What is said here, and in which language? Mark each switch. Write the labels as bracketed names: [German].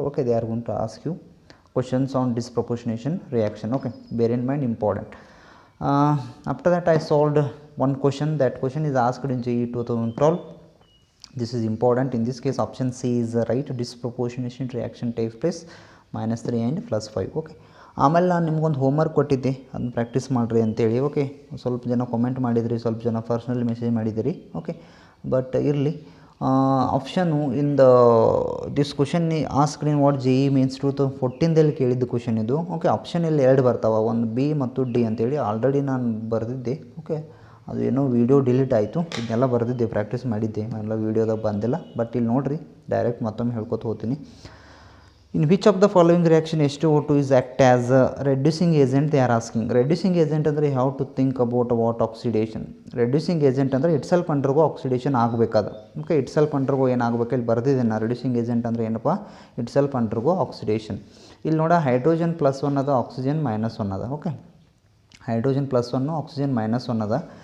[English] Okay, they are going to ask you questions on disproportionation reaction. Okay, bear in mind, important. After that I solved one question. That question is asked in JEE 2012. This is important. In this case option C is right. Disproportionation reaction takes place -3 and +5. [Kannada] Okay, ಆಮೇಲೆ ನಾನು ನಿಮ್ಗೊಂದು homework ಕೊಟ್ಟಿದ್ದೆ, ಅದನ್ನ practice ಮಾಡಿರಿ ಅಂತೇಳಿ. Okay, ಸ್ವಲ್ಪ ಜನ comment ಮಾಡಿದಿರಿ, ಸ್ವಲ್ಪ ಜನ ಪರ್ಸ್ನಲ್ ಮೆಸೇಜ್ ಮಾಡಿದಿರಿ. ಓಕೆ, ಬಟ್ ಇರಲಿ. Option [English] in the this question asked in what JEE means [Kannada] 2014ದಲ್ಲಿ ಕೇಳಿದ್ದು ಕ್ವಶನ್ ಇದು. ಓಕೆ, ಆಪ್ಷನ್ ಇಲ್ಲಿ 2 ಬರ್ತಾವೆ, ಒಂದು ಬಿ ಮತ್ತು ಡಿ ಅಂತೇಳಿ. ಆಲ್ರೆಡಿ ನಾನು ಬರೆದಿದ್ದೆ. ಓಕೆ, ಅದು ಏನೋ ವೀಡಿಯೋ ಡಿಲೀಟ್ ಆಯಿತು. ಇದನ್ನೆಲ್ಲ ಬರೆದಿದ್ದೆ, ಪ್ರಾಕ್ಟೀಸ್ ಮಾಡಿದ್ದೆ, ಎಲ್ಲ ವೀಡಿಯೋದಾಗ ಬಂದಿಲ್ಲ. ಬಟ್ ಇಲ್ಲಿ ನೋಡಿರಿ, ಡೈರೆಕ್ಟ್ ಮತ್ತೊಮ್ಮೆ ಹೇಳ್ಕೊತ ಹೋಗ್ತೀನಿ. [English] In which of the following reaction H2O2 is act as a reducing agent they are asking. [Kannada] reducing agent ಅಂದರೆ [English] how to think about what [Kannada] oxidation. Reducing agent ಅಂದರೆ [English] itself undergo [Kannada] ಆಕ್ಸಿಡೇಷನ್ ಆಗಬೇಕಾದ. Okay, [English] itself undergo [Kannada] ಏನಾಗಬೇಕು ಇಲ್ಲಿ ಬರೆದಿದ್ದೇನೆ. Reducing agent ಅಂದರೆ ಏನಪ್ಪ, it self undergo oxidation. ಇಲ್ಲಿ ನೋಡ, ಹೈಡ್ರೋಜನ್ +1 ಅದ, ಆಕ್ಸಿಜನ್ -1 ಅದ. ಓಕೆ, ಹೈಡ್ರೋಜನ್ +1 ಆಕ್ಸಿಜನ್ -1 ಅದ.